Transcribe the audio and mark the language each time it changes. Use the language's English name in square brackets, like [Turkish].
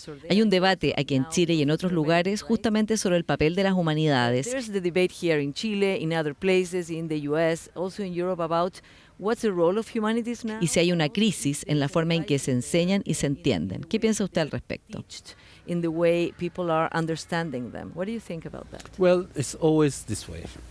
[Spanish] Hay un debate aquí en Chile y en otros lugares justamente sobre el papel de las humanidades. [English] There's the debate here in Chile, in other places, in the US, also in Europe about what's the role of humanities now? [Spanish] Y si hay una crisis en la forma en que se enseñan y se entienden. ¿Qué piensa usted al respecto? [English] In the way people are understanding them. What do you think about that? Well, it's always this way.